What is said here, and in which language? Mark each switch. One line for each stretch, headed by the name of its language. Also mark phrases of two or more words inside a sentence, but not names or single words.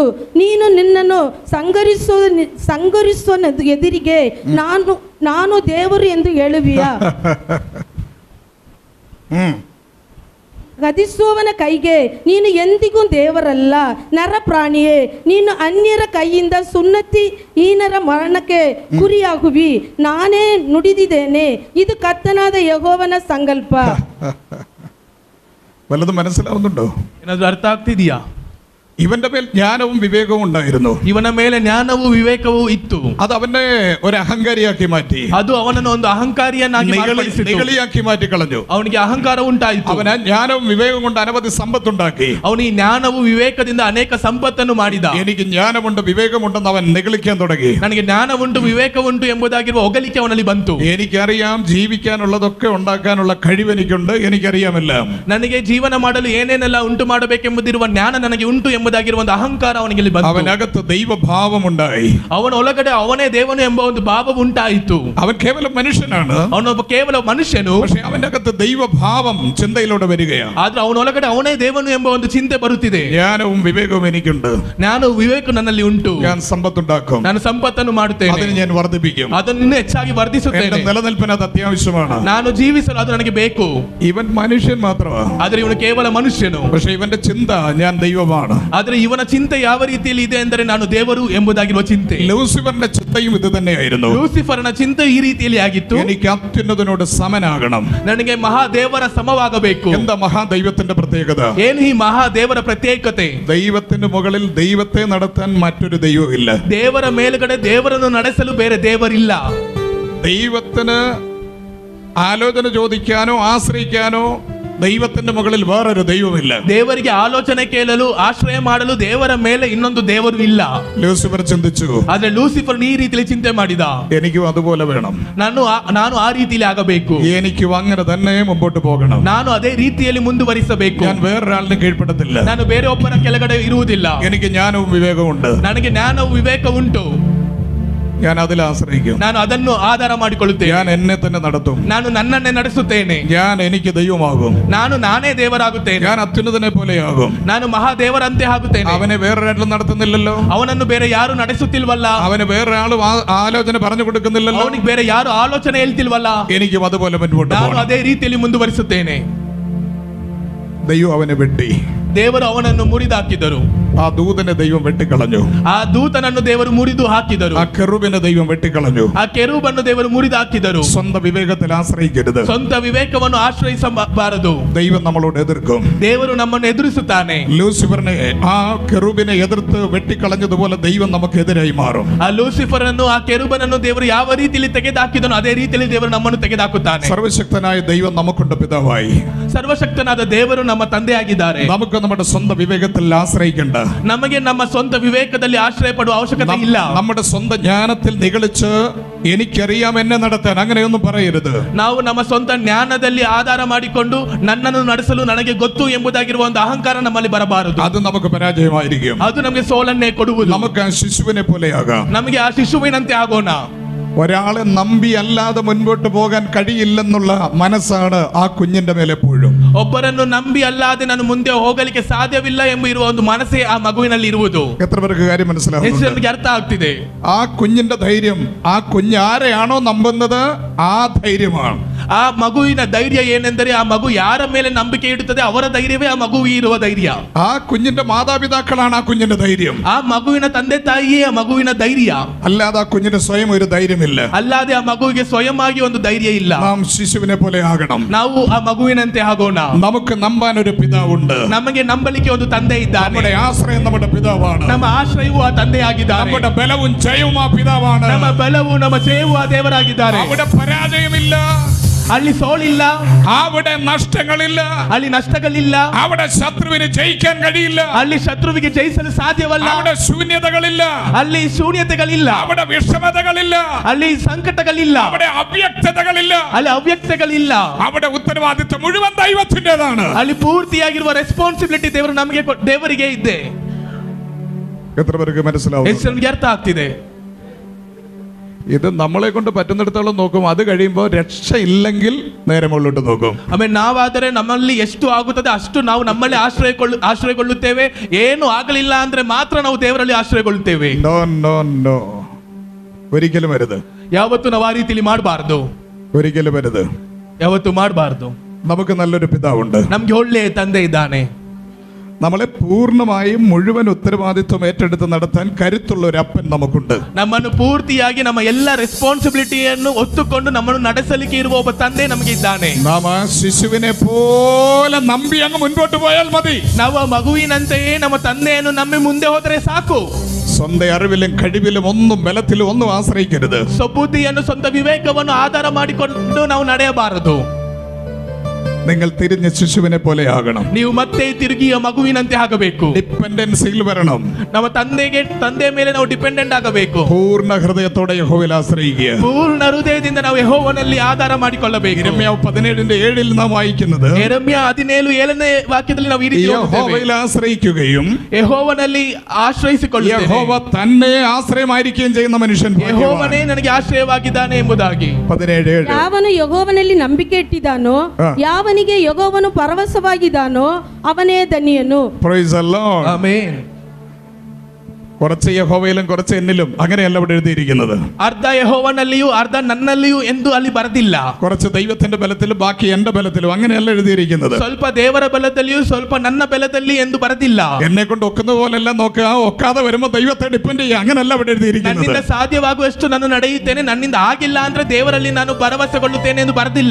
Kannada: ನೀನು ನಿನ್ನನ್ನು ಸಂಗರಿಸುವ ಎದುರಿಗೆ ನಾನು ದೇವರು ಎಂದು ಹೇಳುವಿಯಾ? ಗದಿಸುವವನ ಕೈಗೆ ನೀನು ಎಂದಿಗೂ ದೇವರಲ್ಲ. ನರಪ್ರಾಣಿಯೇ, ನೀನು ಅನ್ಯರ ಕೈಯಿಂದ ಸುನ್ನತಿ ಹೀನರ ಮರಣಕ್ಕೆ ಗುರಿಯಾಗುವಿ. ನಾನೇ ನುಡಿದಿದ್ದೇನೆ, ಇದು ಕರ್ತನಾದ ಯೆಹೋವನ ಸಂಕಲ್ಪ.
Malayalam: വല്ലതും മനസ്സിലാവുന്നുണ്ടോ?
Kannada: ಏನಾದ್ರೂ ಅರ್ಥ ಆಗ್ತಿದೆಯಾ?
Malayalam: ഇവന്റെ മേൽ ജ്ഞാനവും വിവേകവും ഉണ്ടായിരുന്നു.
Kannada: ಇವನ ಮೇಲೆ ಜ್ಞಾನವೂ ವಿವೇಕವೂ ಇತ್ತು.
Malayalam: അത് അവനെ ഒരു അഹങ്കാരിയാക്കി മാറ്റി.
Kannada: ಅದು ಅವನನ್ನು ಒಂದು ಅಹಂಕಾರಿಯನ್ನಾಗಿ ಮಾರ್ಪಡಿಸಿತು.
Malayalam: നിഗളിയാക്കി മാറ്റി കളഞ്ഞു.
Kannada: ಅವನಿಗೆ ಅಹಂಕಾರ ಉಂಟಾಯಿತು.
Malayalam: അവൻ ജ്ഞാനവും വിവേകവും കൊണ്ട് അനവധി സമ്പത്തുണ്ടാക്കി.
Kannada: ಅವನು ಈ ಜ್ಞಾನವು ವಿವೇಕದಿಂದ ಅನೇಕ ಸಂಪತ್ತನ್ನು ಮಾಡಿದ.
Malayalam: എനിക്ക് ജ്ഞാനമുണ്ട് വിവേകമുണ്ടെന്ന് അവൻ നിഗളിക്കാൻ തുടങ്ങി.
Kannada: ನನಗೆ ಜ್ಞಾನವುಂಟು ವಿವೇಕವುಂಟು ಎಂಬುದಾಗಿರುವ ಹೊಗಳಿಕೆ ಅವನಲ್ಲಿ ಬಂತು.
Malayalam: എനിക്കറിയാം ജീവിക്കാനുള്ളതൊക്കെ ഉണ്ടാക്കാനുള്ള കഴിവ് എനിക്കുണ്ട്, എനിക്കറിയാമല്ല.
Kannada: ನನಗೆ ಜೀವನ ಮಾಡಲು ಏನೇನೆಲ್ಲ ಉಂಟು ಮಾಡಬೇಕೆಂಬುದಿರುವ ಜ್ಞಾನ ನನಗೆ ಉಂಟು ಎಂಬುದಾಗಿರುವ ಒಂದು ಅಹಂಕಾರ ಅವನಿಗೆ ಬಂತು.
Malayalam: അവനകത്ത് ദൈവഭാവമുണ്ടായി.
Kannada: ಅವನ ಒಳಗಡೆ ಅವನೇ ದೇವನು ಎಂಬ ಒಂದು ಭಾವವು ಉಂಟಾಯಿತು.
Malayalam: അവൻ കേവലം മനുഷ്യനാണ്,
Kannada: ಅವನೊಬ್ಬ ಕೇವಲ ಮನುಷ್ಯನು.
Malayalam: പക്ഷേ അവന്റെ അകത്ത് ദൈവഭാവം ചിന്തയിലൂടെ വരികയാണ്.
Kannada: ಆದ್ರೆ ಅವನೊಳಗಡೆ ಅವನೇ ದೇವನು ಎಂಬ ಒಂದು ಚಿಂತೆ ಬರುತ್ತಿದೆ.
Malayalam: ജ്ഞാനവും വിവേകവും എനിക്കുണ്ട്,
Kannada: ನಾನು ವಿವೇಕ ನನ್ನಲ್ಲಿ ಉಂಟು,
Malayalam: ഞാൻ സമ്പത്തുണ്ടാക്കും,
Kannada: ನಾನು ಸಂಪತ್ತನ್ನು ಮಾಡುತ್ತೇನೆ,
Malayalam: അതിന് ഞാൻ വർദ്ധിപ്പിക്കും,
Kannada: ಅದನ್ನು ಇನ್ನೂ ಹೆಚ್ಚಾಗಿ ವರ್ಧಿಸುತ್ತೇನೆ.
Malayalam: എന്റെ നിലനിൽപ്പിന് അത് അത്യാവശ്യമാണ്.
Kannada: ನಾನು ಜೀವಿಸಲು ಅದು ನನಗೆ ಬೇಕು.
Malayalam: ഇവൻ മനുഷ്യൻ മാത്രമാണ്,
Kannada: ಆದ್ರೆ ಇವನು ಕೇವಲ ಮನುಷ್ಯನು.
Malayalam: പക്ഷേ ഇവന്റെ ചിന്ത ഞാൻ ദൈവമാണ്.
Kannada: ಆದ್ರೆ ಇವನ ಚಿಂತೆ ಯಾವ ರೀತಿಯಲ್ಲಿ ಇದೆ ಎಂದರೆ ನಾನು ದೇವರು ಎಂಬುದಾಗಿರುವ ಚಿಂತೆ.
Malayalam: ലൂസിഫറിന്റെ ചിന്തയും ഇത് തന്നെയായിരുന്നു.
Kannada: ಲೂಸಿಫರ್ನ ಚಿಂತೆ ಈ ರೀತಿಯಲ್ಲಿ ಆಗಿತ್ತು.
Malayalam: എനിക്ക് അത്യുന്നതനോട് സമനാകണം,
Kannada: ನನಗೆ ಮಹಾದೇವರ ಸಮವಾಗಬೇಕು.
Malayalam: എന്താ മഹാദൈവത്തിന്റെ പ്രത്യേകത?
Kannada: ಏನು ಈ ಮಹಾದೇವರ ಪ್ರತ್ಯೇಕತೆ?
Malayalam: ദൈവത്തിന്റെ മുകളിൽ ദൈവത്തെ നടത്താൻ മറ്റൊരു ദൈവമില്ല.
Kannada: ದೇವರ ಮೇಲುಗಡೆ ದೇವರನ್ನು ನಡೆಸಲು ಬೇರೆ ದೇವರಿಲ್ಲ.
Malayalam: ദൈവത്തിന് ആലോചന ചോദിക്കാനോ ആശ്രയിക്കാനോ ദൈവത്തിന്റെ മുകളിൽ വേറൊരു ദൈവമില്ല.
Kannada: ದೇವರಿಗೆ ಆಲೋಚನೆ ಕೇಳಲು ಆಶ್ರಯ ಮಾಡಲು ದೇವರ ಮೇಲೆ ಇನ್ನೊಂದು ದೇವರು ಇಲ್ಲ.
Malayalam: ലൂസിഫർ ചിന്തിച്ചു,
Kannada: ಆದ್ರೆ ಲೂಸಿಫರ್ ಈ ರೀತಿಯಲ್ಲಿ ಚಿಂತೆ ಮಾಡಿದ.
Malayalam: എനിക്കും അതുപോലെ വേണം,
Kannada: ನಾನು ಆ ರೀತಿಯಲ್ಲಿ ಆಗಬೇಕು,
Malayalam: എനിക്കും അങ്ങനെ തന്നെ മുമ്പോട്ട് പോകണം,
Kannada: ನಾನು ಅದೇ ರೀತಿಯಲ್ಲಿ ಮುಂದುವರಿಸಬೇಕು,
Malayalam: ഞാൻ വേറൊരാളിനെ കീഴ്പ്പെടത്തില്ല,
Kannada: ನಾನು ಬೇರೆ ಒಬ್ಬರ ಕೆಳಗಡೆ ಇರುವುದಿಲ್ಲ,
Malayalam: എനിക്ക് ജ്ഞാനവും വിവേകവും ഉണ്ട്,
Kannada: ನನಗೆ ಜ್ಞಾನವು ವಿವೇಕ ಉಂಟು,
Malayalam: ഞാൻ അതിൽ ആശ്രയിക്കും,
Kannada: ನಾನು ಅದನ್ನು ಆಧಾರ ಮಾಡಿಕೊಳ್ಳುತ್ತೇನೆ,
Malayalam: ഞാൻ എന്നെ തന്നെ നടത്തും,
Kannada: ನಾನು ನನ್ನನ್ನೇ ನಡೆಸುತ್ತೇನೆ,
Malayalam: ഞാൻ എനിക്ക് ദൈവമാകും,
Kannada: ನಾನೇ ದೇವರಾಗುತ್ತೇನೆ,
Malayalam: ഞാൻ അത്യുന്നതനെ പോലെയാകും,
Kannada: ನಾನು ಮಹಾದೇವರಂತೆ ಆಗುತ್ತೇನೆ.
Malayalam: അവനെ വേറൊരാളും നടത്തുന്നില്ലല്ലോ,
Kannada: ಅವನನ್ನು ಬೇರೆ ಯಾರು ನಡೆಸುತ್ತಿಲ್ವಲ್ಲ,
Malayalam: അവന് വേറൊരാളും ആലോചന പറഞ്ഞു കൊടുക്കുന്നില്ലല്ലോ,
Kannada: ಅವನಿಗೆ ಬೇರೆ ಯಾರು ಆಲೋಚನೆ ಹೇಳ್ತಿಲ್ವಲ್ಲ,
Malayalam: എനിക്കും അതുപോലെ മുൻപോട്ട്
Kannada: ನಾನು
Malayalam: പോകണം.
Kannada: ಅದೇ ರೀತಿಯಲ್ಲಿ ಮುಂದುವರಿಸುತ್ತೇನೆ.
Malayalam: ദൈവം അവനെ വെട്ടി,
Kannada: ದೇವರು ಅವನನ್ನು ಮುರಿದಾಕಿದರು.
Malayalam: ആ ദൂതനെ ദൈവം വെട്ടിക്കളഞ്ഞു,
Kannada: ಆ ದೂತನನ್ನು ದೇವರು ಮುರಿದು ಹಾಕಿದರು,
Malayalam: ആ കെറൂബിനെ ദൈവം വെട്ടിക്കളഞ്ഞു.
Kannada: ಆ ಕೆರೂಬನ್ನು ದೇವರು ಮುರಿದು ಹಾಕಿದರು.
Malayalam: സ്വന്തം വിവേകത്തിൽ ആശ്രയിക്കരുത്,
Kannada: ಸ್ವಂತ ವಿವೇಕವನ್ನು ಆಶ್ರಯಿಸಬಾರದು.
Malayalam: ദൈവം നമ്മളോട് എതിർക്കും.
Kannada: ದೇವರು ನಮ್ಮನ್ನು ಎದುರಿಸುತ್ತಾನೆ.
Malayalam: ലൂസിഫറിനെ ആ കെറൂബിനെ എതിർത്ത് വെട്ടിക്കളഞ്ഞതുപോലെ ദൈവം നമുക്കെതിരായി മാറും.
Kannada: ಆ ಲೂಸಿಫರ್ ಅನ್ನು ಆ ಕೆರೂಬನನ್ನು ದೇವರು ಯಾವ ರೀತಿಯಲ್ಲಿ ತೆಗೆದುಹಾಕಿದನೋ ಅದೇ ರೀತಿಯಲ್ಲಿ ದೇವರು ನಮ್ಮನ್ನು ತೆಗೆದುಹಾಕುತ್ತಾನೆ.
Malayalam: സർവശക്തനായ ദൈവം നമുക്കുണ്ട് പിതാവായി.
Kannada: ಸರ್ವಶಕ್ತನಾದ ದೇವರು ನಮ್ಮ ತಂದೆಯಾಗಿದ್ದಾರೆ.
Malayalam: നമുക്ക് നമ്മുടെ സ്വന്തം വിവേകത്തിൽ ആശ്രയിക്കണ്ട,
Kannada: ನಮಗೆ ನಮ್ಮ ಸ್ವಂತ ವಿವೇಕದಲ್ಲಿ ಆಶ್ರಯ ಪಡುವ ಅವಶ್ಯಕತೆ ಇಲ್ಲ.
Malayalam: നമ്മുടെ സ്വന്തം ജ്ഞാനത്തിൽ നിഗളിച്ച് എനിക്കറിയാം എന്നെ നടത്താൻ അങ്ങനെയൊന്നും പറയരുത്.
Kannada: ನಾವು ನಮ್ಮ ಸ್ವಂತ ಜ್ಞಾನದಲ್ಲಿ ಆಧಾರ ಮಾಡಿಕೊಂಡು ನನ್ನನ್ನು ನಡೆಸಲು ನನಗೆ ಗೊತ್ತು ಎಂಬುದಾಗಿರುವ ಒಂದು ಅಹಂಕಾರ ನಮ್ಮಲ್ಲಿ ಬರಬಾರದು.
Malayalam: അത് നമുക്ക് പരാജയമായിരിക്കും.
Kannada: ಅದು ನಮಗೆ ಸೋಲನ್ನೇ ಕೊಡುವುದು.
Malayalam: നമുക്ക് ആ ശിശുവിനെ പോലെയാകാം.
Kannada: ನಮಗೆ ಆ ಶಿಶುವಿನಂತೆ ಆಗೋಣ.
Malayalam: ഒരാളെ നമ്പി അല്ലാതെ മുൻപോട്ട് പോകാൻ കഴിയില്ലെന്നുള്ള മനസ്സാണ് ആ കുഞ്ഞിന്റെ മേലെ എപ്പോഴും.
Kannada: ಒಬ್ಬರನ್ನು ನಂಬಿ ಅല്ലാದೆ ನಾನು ಮುಂದೆ ಹೋಗಲಿಕ್ಕೆ ಸಾಧ್ಯವಿಲ್ಲ ಎಂಬ ಇರುವ ಒಂದು ಮನಸ್ಸೇ ಆ ಮಗುವಿನಲ್ಲಿ ಇರುವುದು.
Malayalam: എത്ര പേർക്ക് കാര്യം മനസ്സിലാവുന്നുണ്ട്?
Kannada: ಎಷ್ಟು ಜನರಿಗೆ ಅರ್ಥ ಆಗ್ತಿದೆ?
Malayalam: ആ കുഞ്ഞിന്റെ ധൈര്യം, ആ കുഞ്ഞ് ആരെയാണോ നമ്പുന്നത് ആ ധൈര്യമാണ്.
Kannada: ಆ ಮಗುವಿನ ಧೈರ್ಯ ಏನೆಂದರೆ ಆ ಮಗು ಯಾರ ಮೇಲೆ ನಂಬಿಕೆ ಇಡುತ್ತದೆ ಅವರ ಧೈರ್ಯವೇ ಆ ಮಗುವಿಗೆ ಇರುವ ಧೈರ್ಯ.
Malayalam: ആ കുഞ്ഞിന്റെ മാതാപിതാക്കളാണ് ആ കുഞ്ഞിന്റെ ധൈര്യം.
Kannada: ಆ ಮಗುವಿನ ತಂದೆ ತಾಯಿಯೇ ಆ ಮಗುವಿನ ಧೈರ್ಯ.
Malayalam: അല്ലാതെ ആ കുഞ്ഞിന് സ്വയം ഒരു ധൈര്യമില്ല.
Kannada: ಅಲ್ಲದೆ ಆ ಮಗುವಿಗೆ ಸ್ವಯಂ ಆಗಿ ಒಂದು ಧೈರ್ಯ ಇಲ್ಲ.
Malayalam: നാം ശിശുവിനെ പോലെ ആകണം.
Kannada: ನಾವು ಆ ಮಗುವಿನಂತೆ ಆಗೋಣ.
Malayalam: നമുക്ക് നമ്പാൻ ഒരു പിതാവുണ്ട്.
Kannada: ನಮಗೆ ನಂಬಲಿಕ್ಕೆ ಒಂದು ತಂದೆ ಇದ್ದಾನೆ.
Malayalam: നമ്മുടെ ആശ്രയം നമ്മുടെ പിതാവാണ്.
Kannada: ನಮ್ಮ ಆಶ್ರಯವೂ ಆ ತಂದೆಯಾಗಿದ್ದಾರೆ.
Malayalam: നമ്മുടെ ബലവും ജയവും ആ പിതാവാണ്.
Kannada: ನಮ್ಮ ಬಲವು ನಮ್ಮ ಜಯವೂ ಆ ದೇವರಾಗಿದ್ದಾರೆ.
Malayalam: അവിടെ പരാജയമില്ല,
Kannada: ಅಲ್ಲಿ ಸೋಲಿಲ್ಲ,
Malayalam: അവിടെ നഷ്ടങ്ങളില്ല,
Kannada: ಅಲ್ಲಿ ನಷ್ಟಗಳಿಲ್ಲ,
Malayalam: അവിടെ ശത്രുവിന് ജയിക്കാൻ കഴിയില്ല,
Kannada: ಅಲ್ಲಿ ಶತ್ರುವಿಗೆ ಜಯಿಸಲು ಸಾಧ್ಯವಲ್ಲ,
Malayalam: അവിടെ ശൂന്യതകളില്ല,
Kannada: ಅಲ್ಲಿ ಶೂನ್ಯತೆಗಳಿಲ್ಲ,
Malayalam: അവിടെ വിഷമതകളില്ല,
Kannada: ಅಲ್ಲಿ ಸಂಕಟಗಳಿಲ್ಲ,
Malayalam: അവിടെ ಅವ್ಯಕ್ತതകളില്ല,
Kannada: ಅಲ್ಲಿ ಅವ್ಯಕ್ತಗಳಿಲ್ಲ,
Malayalam: അവിടെ ഉത്തരവാദിത്വം മുഴുവൻ ദൈവത്തിൻ്റെതാണ്.
Kannada: ಅಲ್ಲಿ ಪೂರ್ತಿಯಾಗಿರುವ ರೆಸ್ಪಾನ್ಸಿಬಿಲಿಟಿ ದೇವರಿಗೆ ಇದೆ.
Malayalam: എത്ര പേർക്ക് മനസ്സിലാവും?
Kannada: ಎಷ್ಟು ಜನರಿಗೆ ಅರ್ಥ ಆಗ್ತಿದೆ?
Malayalam: ഇത് നമ്മളെ കൊണ്ട് പറ്റുന്നിടത്തോളം നോക്കും, അത് കഴിയുമ്പോൾ രക്ഷയില്ലെങ്കിൽ നേരെ മുകളിലോട്ട് നോക്കും.
Kannada: ಆಮೇಲೆ ನಾವಾದರೆ ನಮ್ಮಲ್ಲಿ ಎಷ್ಟು ಆಗುತ್ತದೆ ಅಷ್ಟು ನಾವು ನಮ್ಮಲ್ಲಿ ಆಶ್ರಯಗೊಳ್ಳುತ್ತೇವೆ. ಏನು ಆಗಲಿಲ್ಲ ಅಂದ್ರೆ ಮಾತ್ರ ನಾವು ದೇವರಲ್ಲಿ ಆಶ್ರಯಗೊಳ್ಳುತ್ತೇವೆ.
English: no no no,
Malayalam: ഒരിക്കലും വരുത്,
Kannada: ಯಾವತ್ತು ನಾವು ಆ ರೀತಿಯಲ್ಲಿ ಮಾಡಬಾರದು,
Malayalam: ഒരിക്കലും വരുത്.
Kannada: ಯಾವತ್ತು ಮಾಡಬಾರದು.
Malayalam: നമുക്ക് നല്ലൊരു പിതാവുണ്ട്.
Kannada: ನಮ್ಗೆ ಒಳ್ಳೆಯ ತಂದೆ ಇದ್ದಾನೆ.
Malayalam: നമ്മളെ പൂർണ്ണമായും മുഴുവൻ ഉത്തരവാദിത്വം ഏറ്റെടുത്ത് നടത്താൻ കരുത്തുള്ള ഒരു അപ്പൻ നമുക്കുണ്ട്.
Kannada: ನಮ್ಮನ್ನು ಪೂರ್ತಿಯಾಗಿ ನಮ್ಮ ಎಲ್ಲ ರೆಸ್ಪಾನ್ಸಿಬಿಲಿಟಿಯನ್ನು ಒತ್ತುಕೊಂಡು ನಮ್ಮನ್ನು ನಡೆಸಲಿಕ್ಕೆ ಇರುವ ಒಬ್ಬ ತಂದೆ ನಮಗೆ ಇದ್ದಾನೆ.
Malayalam: നാം ആ ശിശുവിനെ പോലെ നമ്പി അങ്ങ് മുൻപോട്ട് പോയാൽ മതി.
Kannada: ನಾವು ಮಗುವಿನಂತೆಯೇ ನಮ್ಮ ತಂದೆಯನ್ನು ನಂಬಿ ಮುಂದೆ ಹೋದರೆ ಸಾಕು.
Malayalam: സ്വന്തം അറിവിലും കഴിവിലും ഒന്നും ബലത്തിലും ഒന്നും ആശ്രയിക്കരുത്.
Kannada: ಸ್ವಬುದ್ಧಿಯನ್ನು ಸ್ವಂತ ವಿವೇಕವನ್ನು ಆಧಾರ ಮಾಡಿಕೊಂಡು ನಾವು ನಡೆಯಬಾರದು.
Malayalam: നിങ്ങൾ തിരിഞ്ഞ ശിശുവിനെ പോലെ ആകണം.
Kannada: ನೀವು ಮತ್ತೆ ತಿರುಗಿಯ ಮಗುವಿನಂತೆ ಆಗಬೇಕು.
Malayalam: ഡിപെൻഡൻസിയിൽ വരണം.
Kannada: ನಮ್ಮ ತಂದೆಯ ಮೇಲೆ ನಾವು ಡಿಪೆಂಡೆಂಟ್ ಆಗಬೇಕು.
Malayalam: പൂർണ്ണ ഹൃദയത്തോടെ യഹോവയിൽ ആശ്രയിക്കുക.
Kannada: ಪೂರ್ಣ ಹೃದಯದಿಂದ ನಾವು ಯೆಹೋವನಲ್ಲಿ ಆಧಾರ ಮಾಡಿಕೊಳ್ಳಬೇಕು.
Malayalam: യിരെമ്യാവ് 17:7 നാം വായിക്കുന്നത്,
Kannada: ಯೆರೆಮ್ಯ 17:7 ವಾಕ್ಯದಲ್ಲಿ ನಾವು ಈ ರೀತಿ
Malayalam: യഹോവയിൽ ആശ്രയിക്കുകയും
Kannada: ಯೆಹೋವನಲ್ಲಿ ಆಶ್ರಯಿಸಿಕೊಳ್ಳುತ್ತೇವೆ.
Malayalam: യഹോവ തന്നെ ആശ്രയമായിരിക്കുകയും ചെയ്യുന്ന മനുഷ്യൻ
Kannada: ಯೆಹೋವನೇ ನನಗೆ ಆಶ್ರಯವಾಗಿದ್ದಾನೆ ಎಂಬುದಾಗಿ. 17:7. ಯಾವನು ಯೆಹೋವನಲ್ಲಿ ನಂಬಿಕೆ ಇಟ್ಟಿದ್ದಾನೋ, ಯಾವನಿಗೆ ಯೆಹೋವನು ಪರವಶವಾಗಿದ್ದಾನೋ ಅವನೇ ಧನ್ಯನು.
English: Praise the Lord.
Kannada: ಆಮೆನ್.
Malayalam: കുറച്ച് യഹോവയിലും കുറച്ച് എന്നിലും അങ്ങനെയല്ല ഇവിടെ എഴുതിയിരിക്കുന്നത്.
Kannada: ಅರ್ಧ ಯೆಹೋವನಲ್ಲಿಯೂ ಅರ್ಧ ನನ್ನಲ್ಲಿಯೂ ಎಂದು ಅಲ್ಲಿ ಬರೆದಿಲ್ಲ.
Malayalam: കുറച്ച് ദൈവത്തിന്റെ ബലത്തിലും ബാക്കി എന്റെ ബലത്തിലും അങ്ങനെയല്ല എഴുതിയിരിക്കുന്നത്.
Kannada: ಸ್ವಲ್ಪ ದೇವರ ಬಲದಲ್ಲಿಯೂ ಸ್ವಲ್ಪ ನನ್ನ ಬಲದಲ್ಲಿ ಎಂದು ಬರೆದಿಲ್ಲ.
Malayalam: എന്നെ കൊണ്ട് ഒക്കുന്ന പോലെല്ലാം നോക്കുക, ഒക്കാതെ വരുമ്പോ ദൈവത്തെ ഡിപ്പെൻഡ് ചെയ്യുക, അങ്ങനെയല്ല ഇവിടെ എഴുതിയിരിക്കുന്നത്.
Kannada: ನನ್ನಿಂದ ಸಾಧ್ಯವಾಗುವಷ್ಟು ನಾನು ನಡೆಯುತ್ತೇನೆ, ನನ್ನಿಂದ ಆಗಿಲ್ಲ ಅಂದ್ರೆ ದೇವರಲ್ಲಿ ನಾನು ಭರವಸೆಗೊಳ್ಳುತ್ತೇನೆ ಎಂದು ಬರೆದಿಲ್ಲ.